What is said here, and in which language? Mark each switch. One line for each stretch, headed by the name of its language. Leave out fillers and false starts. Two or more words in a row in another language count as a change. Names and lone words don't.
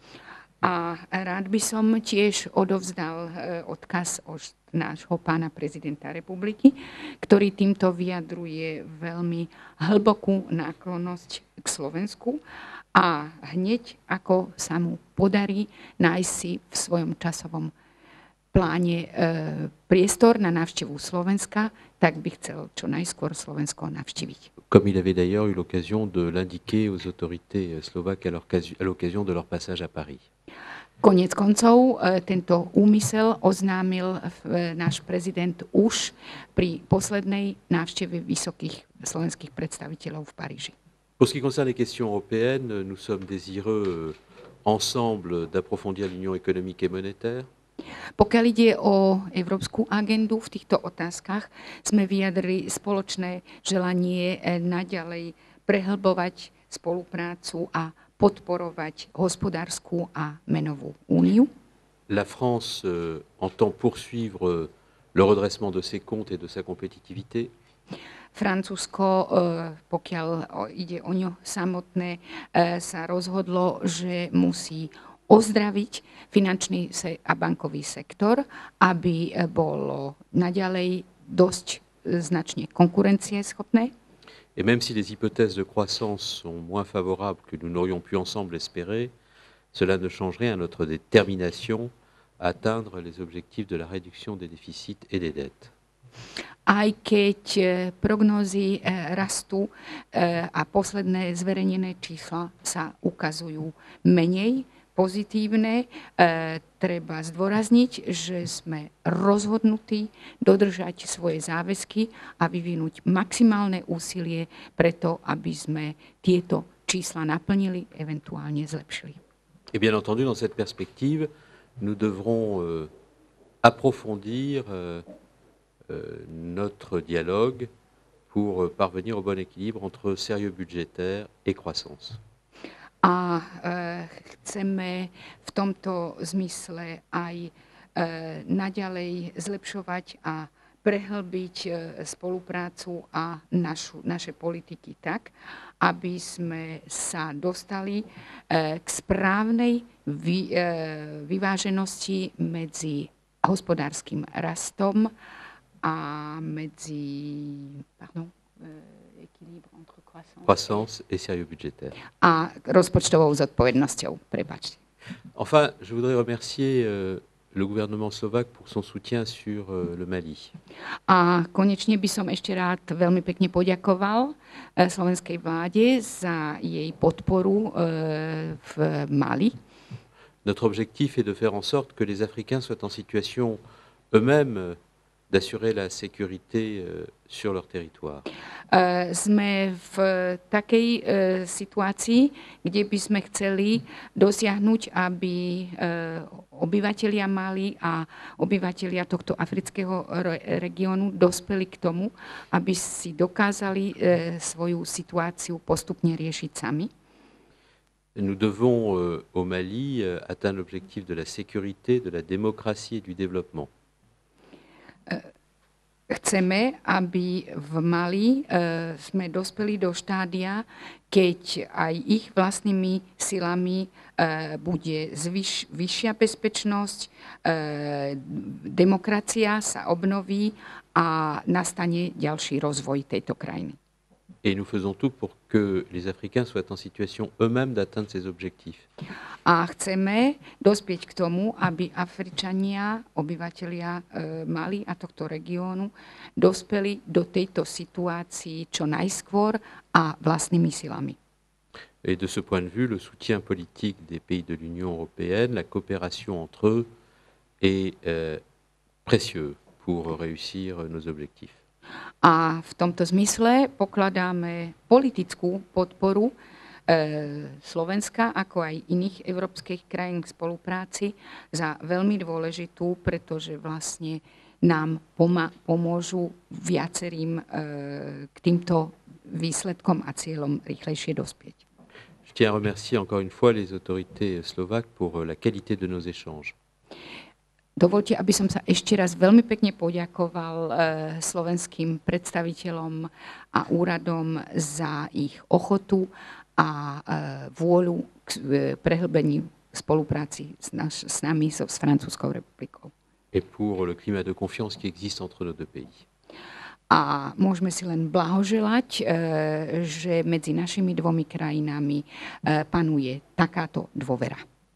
Slovak: A rád by som tiež odovzdal odkaz od nášho pána prezidenta republiky, ktorý týmto vyjadruje veľmi hlbokú náklonnosť k Slovensku a hneď ako sa mu podarí nájsť si v svojom časovom pláne priestor na návštevu Slovenska, tak by chcel čo najskôr Slovensko navštíviť.
French: Comme il avait d'ailleurs eu l'occasion de l'indiquer aux autorités slovaques à l'occasion de leur passage à Paris.
Slovak: Koniec koncov, tento úmysel oznámil náš prezident už pri poslednej návšteve vysokých slovenských predstaviteľov v Paríži.
French: Pour ce qui concerne les questions européennes, nous sommes désireux ensemble d'approfondir l'union économique et monétaire.
Slovak: Pokiaľ ide o európsku agendu v týchto otázkach, sme vyjadrili spoločné želanie naďalej prehlbovať spoluprácu a podporovať hospodárskú a menovú úniu.
French: La France entend poursuivre le redressement de ses comptes et de sa compétitivité.
Slovak: Francúzsko, pokiaľ ide o ňo samotné, sa rozhodlo, že musí ozdraviť finančný a bankový sektor, aby bolo naďalej dosť značne konkurencieschopné.
French: Et même si les hypothèses de croissance sont moins favorables que nous n'aurions pu ensemble espérer, cela ne change rien à notre détermination à atteindre les objectifs de la réduction des déficits et des dettes.
Slovak: Aj keď prognózy rastu a posledné zverejnené čísla sa ukazujú menej pozitívne, treba zdôrazniť, že sme rozhodnutí dodržať svoje záväzky a vyvinúť maximálne úsilie preto, aby sme tieto čísla naplnili, eventuálne zlepšili.
French: Et bien entendu, dans cette perspective, nous devrons approfondir notre dialogue pour parvenir au bon équilibre entre sérieux budgétaire et croissance.
Slovak: A chceme v tomto zmysle aj naďalej zlepšovať a prehlbiť spoluprácu a naše politiky tak, aby sme sa dostali k správnej vyváženosti medzi hospodárskym rastom a medzi
French: Croissance et sérieux budgétaire.
Slovak: A rozpočtovou zodpovednosťou. Prepáčte.
French: Enfin, je voudrais remercier le gouvernement slovaque pour son soutien sur le Mali.
Slovak: A konečne by som ešte rád veľmi pekne poďakoval slovenskej vláde za jej podporu v Mali.
French: Notre objectif est de faire en sorte que les Africains soient en situation eux-mêmes d'assurer la sécurité sur leur territoire.
Slovak: Sme v takej situácii, kde by sme chceli dosiahnuť, aby obyvatelia Mali a obyvatelia tohto afrického regiónu dospeli k tomu, aby si dokázali svoju situáciu postupne riešiť sami.
French: Nous devons au Mali atteindre l'objectif de la sécurité, de la démocratie et du développement.
Slovak: Chceme, aby v Mali sme dospeli do štádia, keď aj ich vlastnými silami bude vyššia bezpečnosť, demokracia sa obnoví a nastane ďalší rozvoj tejto krajiny.
French: Et nous faisons tout pour que les Africains soient en situation eux-mêmes d'atteindre ces objectifs.
Slovak: A chceme dospieť k tomu, aby Afričania, obyvatelia Mali a tohto regiónu, dospeli do tejto situácii čo najskôr a vlastnými silami.
French: Et de ce point de vue, le soutien politique des pays de l'Union européenne, la coopération entre eux est précieux pour réussir nos objectifs.
Slovak: A v tomto zmysle pokladáme politickú podporu Slovenska, ako aj iných európskych krajín k spolupráci za veľmi dôležitú, pretože vlastne nám pomôžu viacerým k týmto výsledkom a cieľom rýchlejšie dospieť.
French: Je tiens à remercier encore une fois les autorités slovaques pour la qualité de nos échanges.
Slovak: Dovoľte, aby som sa ešte raz veľmi pekne poďakoval slovenským predstaviteľom a úradom za ich ochotu a vôľu k prehlbeniu spolupráci s nami, s Francúzskou republikou.
French: Et pour le climat de confiance qui existe entre nos deux pays.
Slovak: A môžeme si len blahoželať, že medzi našimi dvomi krajinami panuje takáto dôvera.